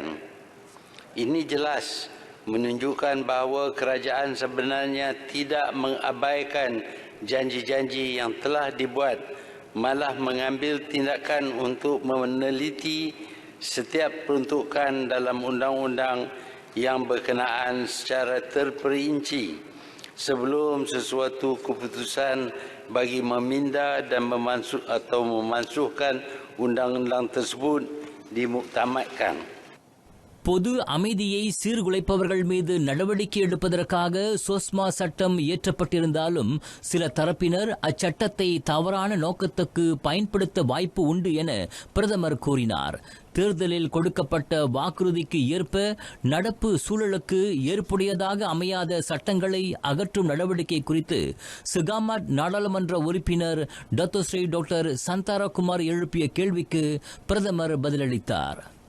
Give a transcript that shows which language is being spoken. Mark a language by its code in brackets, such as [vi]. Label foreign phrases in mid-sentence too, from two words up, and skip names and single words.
[ms] Ini jelas menunjukkan bahawa kerajaan sebenarnya tidak mengabaikan janji-janji yang telah dibuat, malah mengambil tindakan untuk meneliti setiap peruntukan dalam undang-undang yang berkenaan secara terperinci sebelum sesuatu keputusan bagi meminda dan memansuhkan undang-undang tersebut dimuktamadkan. [ta] பொது அமைதியை சீர்குலைப்பவர்கள் மீது நடவடிக்கை எடுப்பதற்காக சோஸ்மா சட்டம் இயற்றப்பட்டிருந்தாலும் சில தரப்பினர் அச்சட்டத்தை தவறான நோக்கத்துக்கு பயன்படுத்த வாய்ப்பு உண்டு என பிரதமர் கூறினார். தேர்தலில் கொடுக்கப்பட்ட வாக்குறுதிக்கு ஏற்ப நடப்பு சூழலுக்கு ஏற்புடையதாக அமையாத சட்டங்களை அகற்றும் நடவடிக்கை குறித்து சிகாமாட் நாடாளுமன்ற உறுப்பினர் டத்தோஸ்ரீ டாக்டர் சந்தாரகுமார் எழுப்பிய கேள்விக்கு பிரதமர் பதிலளித்தார்.